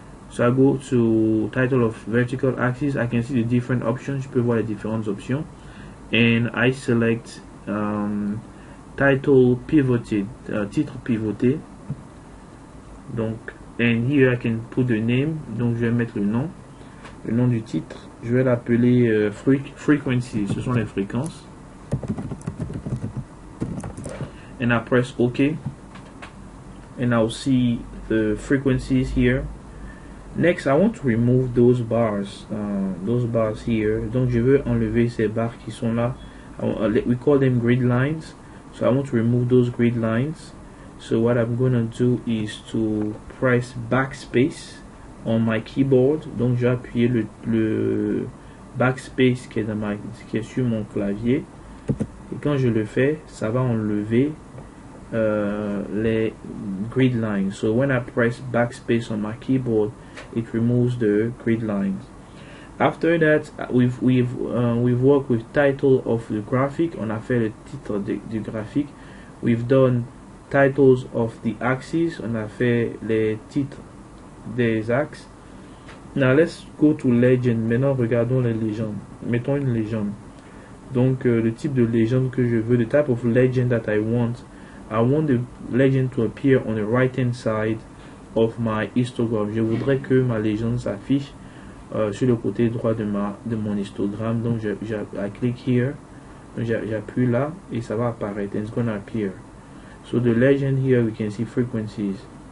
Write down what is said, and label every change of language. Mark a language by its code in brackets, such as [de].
[en] So I go to title of vertical axis. I can see the different options. [fr] Je peux voir les différentes options, [en] and I select title pivoted, [fr] titre pivoté. Donc, [en] and here I can put the name. [fr] Donc je vais mettre le nom du titre. Je vais l'appeler frequency. Ce sont les fréquences. [en] And I press OK. And I'll see the frequencies here. Next, I want to remove those bars here. [fr] Donc je veux enlever ces barres qui sont là. [en] We call them grid lines. So I want to remove those grid lines. So what I'm gonna do is to press backspace on my keyboard. [fr] Donc j'ai appuyé le backspace qui est sur mon clavier. Et quand je le fais, ça va enlever les grid lines. [en] So when I press backspace on my keyboard, it removes the grid lines. After that, we've worked with title of the graphic. [fr] On a fait le titre du graphique. [en] We've done titles of the axes. [fr] On a fait les titres des axes. [en] Now let's go to legend. [fr] Maintenant regardons les légendes. Mettons une légende. Donc le type de légende que je veux, [en] the type of legend that I want the legend to appear on the right hand side of my histogram. [fr] Je voudrais que ma légende s'affiche sur le côté droit de mon histogramme. Donc [en] I click here, [fr] j'appuie là et ça va apparaître. [en] It's gonna appear. So the legend here, we can see frequencies.